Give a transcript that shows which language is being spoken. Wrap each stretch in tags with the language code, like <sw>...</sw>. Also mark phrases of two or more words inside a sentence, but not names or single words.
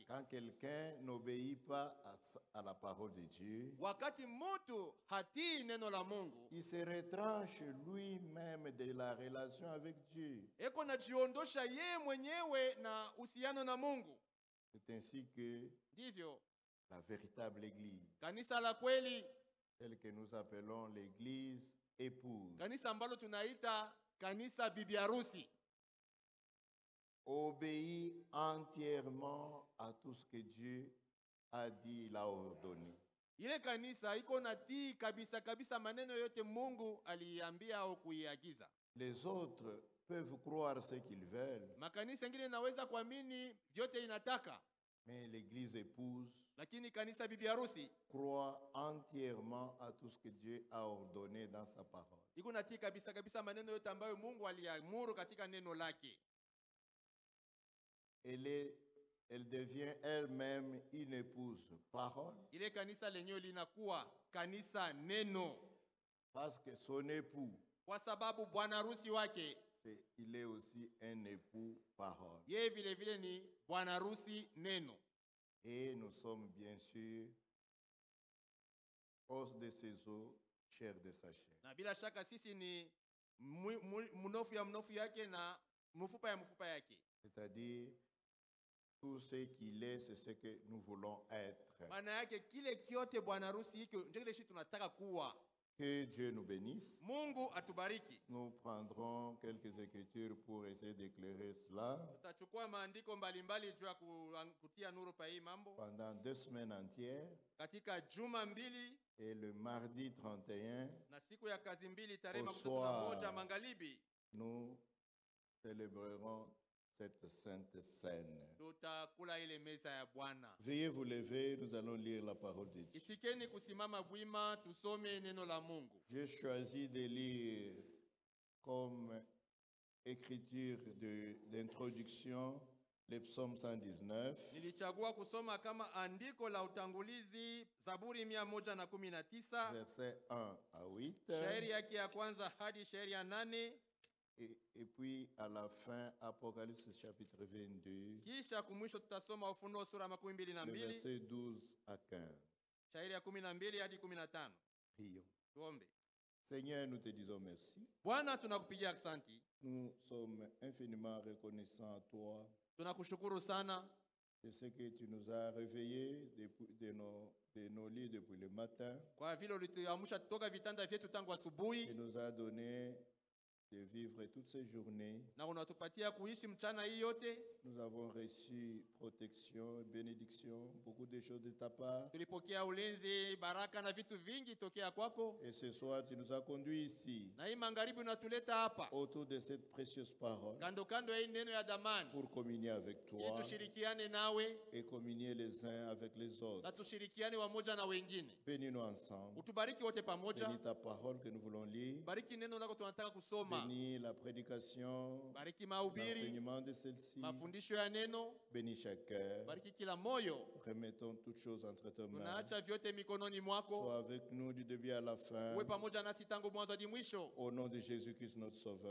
<fr>Quand quelqu'un n'obéit pas à la parole de Dieu,</fr> <sw>Wakati mtu hatii neno la Mungu,</sw> <fr>il se retranche lui-même de la relation avec Dieu.</fr> <sw>eko najiondosha yeye mwenyewe na uhusiano na Mungu.</sw> <fr>C'est ainsi que</fr> <sw>Ndivyo</sw> <fr>la véritable Église,</fr> <sw>kanisa la kweli,</sw> <fr>telle que nous appelons l'Église épouse,</fr> <sw>kanisa ambalo tunaita kanisa bibi harusi,</sw> <fr>obéit entièrement à tout ce que Dieu a dit, il a ordonné.</fr> <sw>ile kanisa iko natii kabisa kabisa maneno yote Mungu aliambia au kuiagiza.</sw> <fr>Les autres peuvent croire ce qu'ils veulent,</fr> <sw>Makanisa mengine naweza kuamini vyote inataka,</sw> <fr>mais l'Église épouse</fr> <sw>lakini kanisa bibi harusi</sw> <fr>croit entièrement à tout ce que Dieu a ordonné dans sa parole.</fr> <sw>iko natii kabisa kabisa maneno yote ambayo Mungu aliamuru katika neno lake.</sw> <fr>Elle devient elle-même une épouse parole,</fr> <sw>Ile kanisa lenyewe linakuwa kanisa neno,</sw> <fr>parce que son époux,</fr> <sw>kwa sababu bwana harusi wake</sw> <fr>il est aussi un époux parole.</fr> <sw>yeye vile vile ni bwana harusi neno.</sw> <fr>Et nous sommes bien sûr os de ses os, chair de sa chair.</fr> <sw>Na bila shaka sisi ni mnofu ya mnofu yake na mfupa ya mfupa yake.</sw> <fr>C'est-à-dire, tout ce qu'il est, c'est ce que nous voulons être.</fr> <sw>Maana yake kile kiote bwana harusi hiki ndio kile tunataka kuwa.</sw> <fr>Que Dieu nous bénisse.</fr> <sw>Mungu atubariki.</sw> <fr>Nous prendrons quelques écritures pour essayer d'éclairer cela.</fr> <sw>Tutachukua maandiko mbalimbali juu ya kutia nuru pa hii mambo</sw> <fr>Pendant 2 semaines entières,</fr> <sw>katika juma 2</sw> <fr>et le mardi 31,</fr> <sw>na siku ya kazi 2 tarehe</sw> <fr>Au soir.</fr> <sw>31 magharibi</sw> <fr>nous célébrerons cette sainte scène.</fr> <sw>tutakula ile meza ya Bwana.</sw> <fr>Veuillez vous lever, nous allons lire la parole de Dieu.</fr> <sw>Ishikeni kusimama bwima tusome neno la Mungu.</sw> <fr>J'ai choisi de lire comme écriture d'introduction le psaume 119,</fr> <sw>Nilichagua kusoma kama andiko la utangulizi Zaburi 119,</sw> <fr>versets 1 à 8,</fr> <sw>shairi yake ya kwanza hadi shairi ya 8,</sw> <fr>et puis à la fin, Apocalypse chapitre 22,</fr> <sw>kisha kumwisho tutasoma Ufunuo sura</sw> <fr>le 22, verset 12 à 15.</fr> <sw>shairi ya 12 hadi 15.</sw> <fr>Prions.</fr> <sw>Tuombe.</sw> <fr>Seigneur, nous te disons merci.</fr> <sw>Bwana, tunakupigia asante.</sw> <fr>Nous sommes infiniment reconnaissants à toi</fr> <sw>Tunakushukuru sana</sw> <fr>de ce que tu nous as réveillés de nos lits depuis le matin.</fr> <sw>kwa vile ulituamsha toka vitanda vyetu tangu</sw> <fr>Tu</fr> <sw>asubuhi</sw> <fr>nous as donné de vivre toutes ces journées.</fr> <sw>na unatupatia kuishi mchana hii yote.</sw> <fr>Nous avons reçu protection, bénédiction, beaucoup de choses de ta part.</fr> <sw>Tulipokea ulinzi, baraka na vitu vingi tokea kwako,</sw> <fr>Et ce soir, tu nous as conduits ici,</fr> <sw>na hii magharibi unatuleta hapa</sw> <fr>autour de cette précieuse parole,</fr> <sw>kando kando ya hii neno ya damani,</sw> <fr>pour communier avec</fr> <sw>ili</sw> <fr>toi</fr> <sw>tushirikiane nawe</sw> <fr>et communier les uns avec les autres.</fr> <sw>na tushirikiane wamoja na wengine.</sw> <fr>Bénis-nous ensemble.</fr> <sw>Utubariki wote pamoja.</sw> <fr>Bénis ta parole que nous voulons lire.</fr> <sw>Bariki neno lako tunataka kusoma.</sw> <fr>Bénis la prédication,</fr> <sw>Bariki mahubiri,</sw> <fr>l'enseignement de celle-ci.</fr> <sw>mafundisho ya neno.</sw> <fr>Bénis chaque cœur.</fr> <sw>Bariki kila moyo.</sw> <fr>Remettons toutes choses entre tes mains.</fr> <sw>Tunaacha vyote mikononi mwako.</sw> <fr>Sois avec nous du début à la fin.</fr> <sw>Uwe pamoja nasi tangu mwanzo hadi mwisho.</sw> <fr>Au nom de Jésus-Christ, notre Sauveur.</fr>